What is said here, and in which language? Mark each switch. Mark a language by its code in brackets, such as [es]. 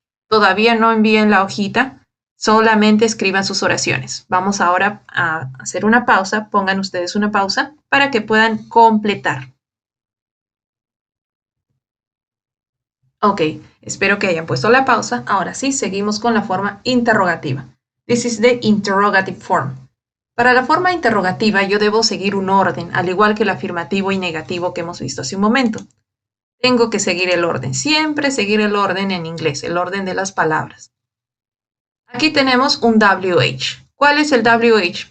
[es] Todavía no envíen la hojita. Solamente escriban sus oraciones. Vamos ahora a hacer una pausa. Pongan ustedes una pausa para que puedan completar. Ok, espero que hayan puesto la pausa. Ahora sí, seguimos con la forma interrogativa. [en] This is the interrogative form. [es] Para la forma interrogativa yo debo seguir un orden, al igual que el afirmativo y negativo que hemos visto hace un momento. Tengo que seguir el orden, siempre seguir el orden en inglés, el orden de las palabras. Aquí tenemos un WH. ¿Cuál es el WH?